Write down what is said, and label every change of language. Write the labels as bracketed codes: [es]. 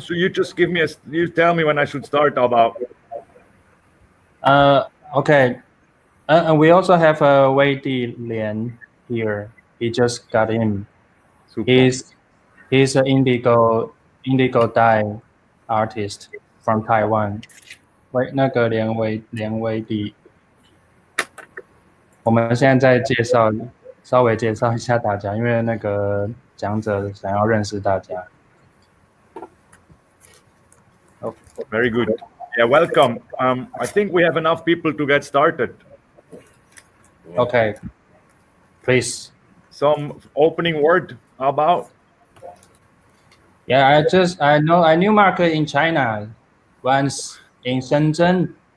[en] So you just you tell me when I should start about. Okay. And we also have Wei Di Lian here. He just got in. Super. He's an indigo dye artist from Taiwan. [zh] 那个连威迪，我们现在在稍微介绍一下大家，因为那个讲者想要认识大家。 [en] Oh, very good. Yeah, welcome. I think we have enough people to get started. Okay, please. Some opening word about? Yeah, I knew Mark in China once in Shenzhen.